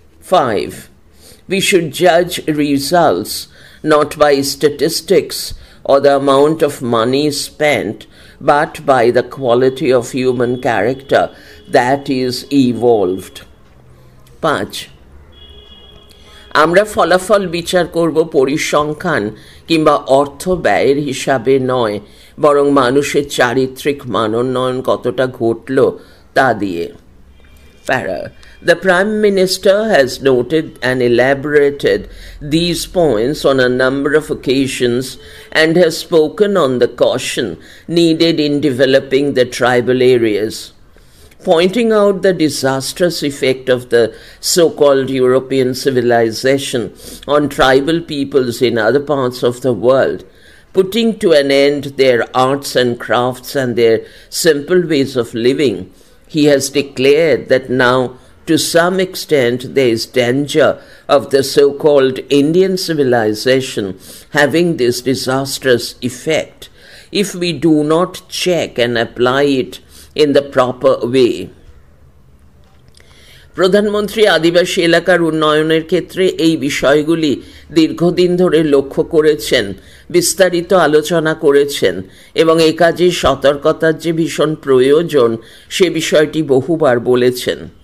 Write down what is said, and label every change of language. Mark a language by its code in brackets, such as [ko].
[en] 5. We should judge results not by statistics or the amount of money spent, but by the quality of human character that is evolved. 5. [bn] আমরা ফলাফল বিচার করব পরিসংখ্যান কিংবা অর্থ ব্যয়ের হিসাবে নয়, বরং মানুষের চারিত্রিক মানোন্নয়ন কতটা ঘটল তা দিয়ে। [en] Para. The Prime Minister has noted and elaborated these points on a number of occasions and has spoken on the caution needed in developing the tribal areas. Pointing out the disastrous effect of the so-called European civilization on tribal peoples in other parts of the world, putting to an end their arts and crafts and their simple ways of living, he has declared that now, to some extent, there is danger of the so-called Indian civilization having this disastrous effect if we do not check and apply it in the proper way. [bn] প্রধানমন্ত্রী আদিবাসী এলাকার উন্নয়নের ক্ষেত্রে এই বিষয়গুলি দীর্ঘদিন ধরে লক্ষ্য করেছেন, বিস্তারিত আলোচনা করেছেন এবং এ কাজে সতর্কতার যে ভীষণ প্রয়োজন সে বিষয়টি বহুবার বলেছেন।